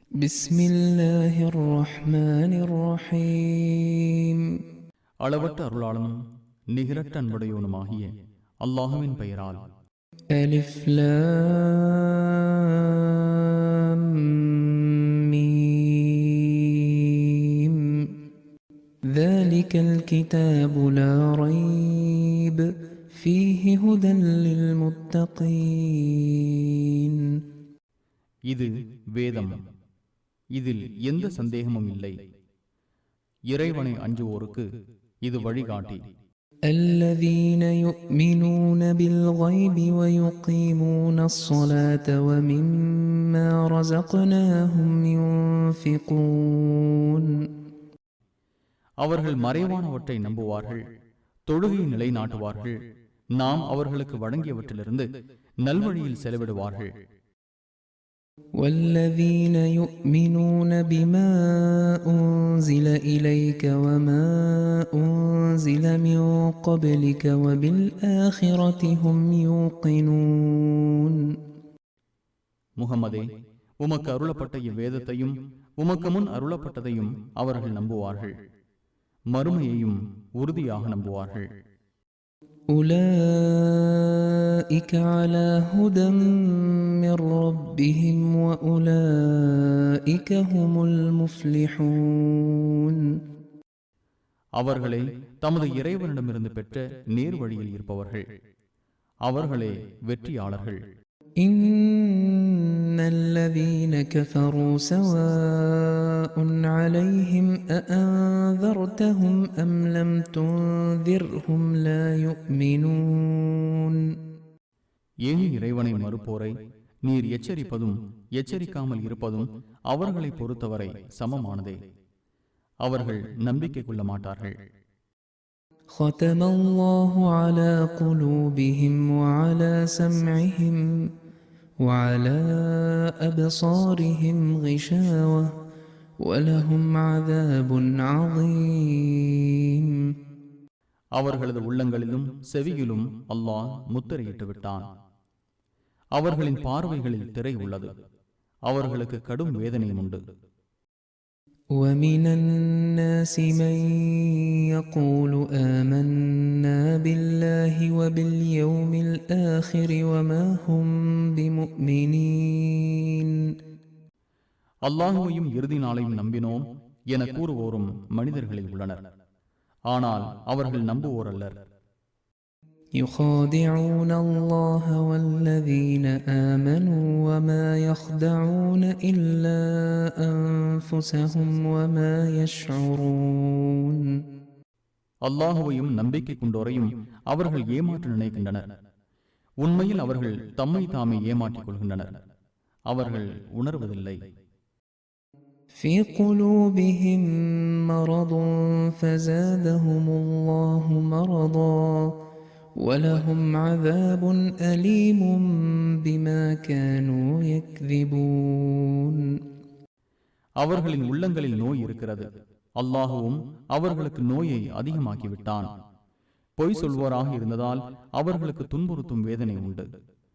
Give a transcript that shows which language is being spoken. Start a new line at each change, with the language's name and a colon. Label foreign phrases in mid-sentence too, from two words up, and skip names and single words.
Arabic: بسم الله الرحمن الرحيم
Tamil: அளவற்ற அருளாளனும் நிகரற்ற அன்புடையவனுமாகிய அல்லாஹுவின் பெயரால்.
Arabic: ألف لام ميم ذلك الكتاب لا ريب فيه هدى للمتقين.
Tamil: இது வேதம், இதில் எந்த சந்தேகமும் இல்லை. இறைவனை அஞ்சுவோருக்கு இது வழிகாட்டி.
Arabic: الذين يؤمنون بالغيب ويقيمون الصلاة ومما رزقناهم ينفقون.
Tamil: அவர்கள் மறைவானவற்றை நம்புவார்கள், தொழுகையை நிலைநாட்டுவார்கள், நாம் அவர்களுக்கு வழங்கியவற்றிலிருந்து நல்வழியில் செலவிடுவார்கள்.
Arabic: والذين يؤمنون بما أنزل إليك وما أنزل من قبلك وبالآخرة هم يوقنون.
Tamil: முகமதே, உமக்கு அருளப்பட்ட இவ்வேதத்தையும் உமக்கு முன் அருளப்பட்டதையும் அவர்கள் நம்புவார்கள், மறுமையையும் உறுதியாக நம்புவார்கள்.
Arabic: أولئك على هدى من ربهم وأولئك هم المفلحون.
Tamil: அவர்களே தமது இறைவனிடமிருந்து பெற்ற நேர் வழியில் இருப்பவர்கள், அவர்களே வெற்றியாளர்கள்.
Arabic: إن الذين كفروا سواء عليهم أأنذرتهم أم لم تنذرهم لا يؤمنون.
Tamil: ஏன் இறைவனை மறுப்போரை நீர் எச்சரிப்பதும் எச்சரிக்காமல் இருப்பதும் அவர்களை பொறுத்தவரை சமமானதே, அவர்கள் நம்பிக்கை கொள்ள மாட்டார்கள்.
Arabic: ختم الله على قلوبهم وعلى سمعهم وعلى أبصارهم غشاوة ولهم عذاب عظيم.
Tamil: அவர்களது உள்ளங்களிலும் செவியிலும் அல்லாஹ் முத்திரையிட்டு விட்டான். அவர்களின் பார்வைகளில் திரை உள்ளது, அவர்களுக்கு கடும் வேதனையும் உண்டு.
Arabic: ومن الناس من يقول آمنا بالله وباليوم الآخر وما هم بمؤمنين.
Tamil: அல்லாஹுவையும் இறுதி நாளையும் நம்பினோம் என கூறுவோரும் மனிதர்களில் உள்ளனர், ஆனால் அவர்கள் நம்புவோர் அல்லர்.
Arabic: يخادعون الله والذين آمنوا وما يخدعون إلا أنفسهم وما يشعرون.
Tamil: அல்லாஹுவையும் நம்பிக்கை கொண்டோரையும் அவர்கள் ஏமாற்ற நினைக்கின்றனர், உண்மையில் அவர்கள் தம்மை தாமே ஏமாற்றிக் கொள்கின்றனர், அவர்கள் உணர்வதில்லை.
Arabic: في قلوبهم مرض فزادهم الله مرضا ولهم عذاب أليم بما كانوا يكذبون.
Tamil: அவர்களின் உள்ளங்களில் நோய் இருக்கிறது, அல்லாஹுவும் அவர்களுக்கு நோயை அதிகமாக்கிவிட்டான். பொய் சொல்வோராக இருந்ததால் அவர்களுக்கு துன்புறுத்தும் வேதனை உண்டு.